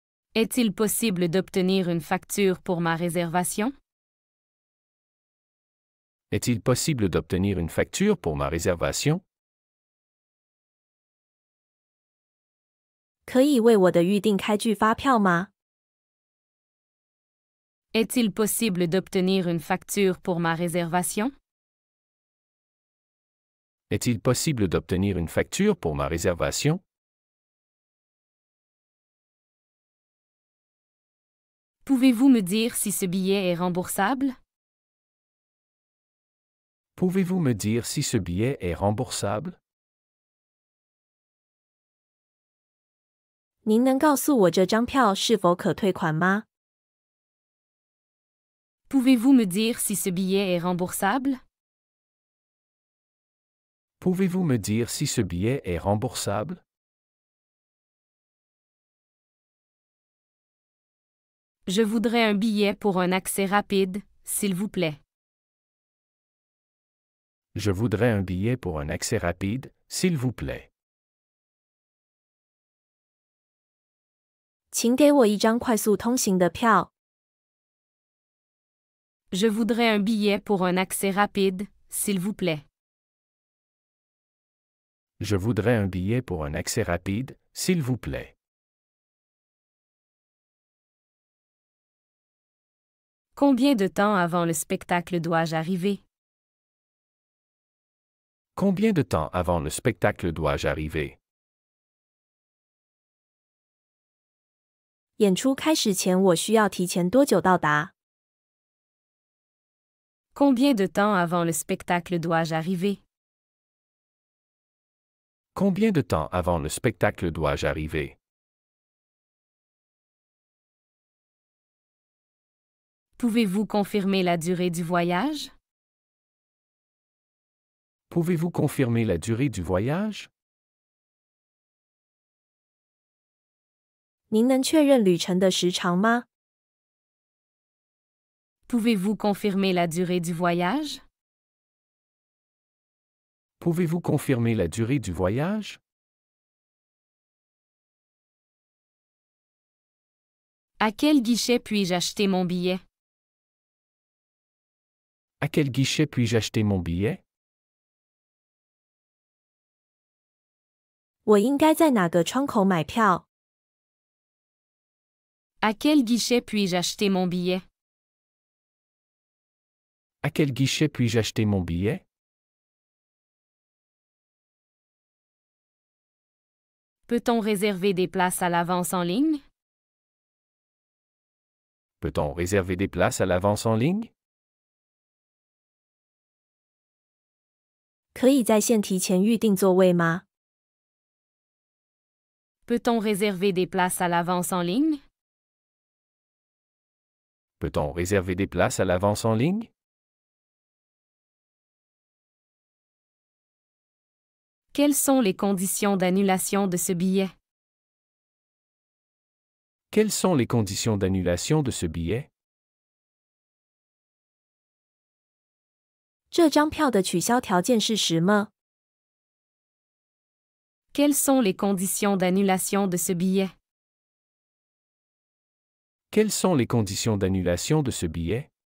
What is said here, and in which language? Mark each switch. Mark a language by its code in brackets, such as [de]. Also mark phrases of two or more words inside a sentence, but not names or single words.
[fr] Est-il possible d'obtenir une facture pour ma réservation? Est-il possible d'obtenir une facture pour ma réservation? [zh] 可以为我的预订开具发票吗？ [fr] Est-il possible d'obtenir une facture pour ma réservation? Est-il possible d'obtenir une facture pour ma réservation? Pouvez-vous me dire si ce billet est remboursable? Pouvez-vous me dire si ce billet est remboursable? [zh] 您能告诉我这张票是否可退款吗？ [fr] Pouvez-vous me dire si ce billet est remboursable? Pouvez-vous me dire si ce billet est remboursable? Je voudrais un billet pour un accès rapide, s'il vous plaît. Je voudrais un billet pour un accès rapide, s'il vous plaît. [zh] 请给我一张快速通行的票。 [fr] Je voudrais un billet pour un accès rapide, s'il vous plaît. Je voudrais un billet pour un accès rapide, s'il vous plaît. Combien de temps avant le spectacle dois-je arriver? Combien de temps avant le spectacle dois-je arriver? [zh] 演出开始前，我需要提前多久到达？ [fr] Combien de temps avant le spectacle dois-je arriver? Combien de temps avant le spectacle dois-je arriver? Pouvez-vous confirmer la durée du voyage? Pouvez-vous confirmer la durée du voyage? [zh] 您能确认旅程的时长吗？ [fr] Pouvez-vous confirmer la durée du voyage? Pouvez-vous confirmer la durée du voyage? À quel guichet puis-je acheter mon billet? À quel guichet puis-je acheter mon billet? [zh] 我应该在哪个窗口买票？ [fr] À quel guichet puis-je acheter mon billet? À quel guichet puis-je acheter mon billet? Peut-on réserver des places à l'avance en ligne? Peut-on réserver des places à l'avance en ligne? [zh] 可以在线提前预订座位吗？ [fr] Peut-on réserver des places à l'avance en ligne? Peut-on réserver des places à l'avance en ligne? Quelles sont les conditions d'annulation de ce billet? Quelles sont les conditions d'annulation de ce billet? [zh] 这张票的取消条件是什么？ [fr] Quelles sont les conditions d'annulation de ce billet? Quelles sont les conditions d'annulation de ce billet?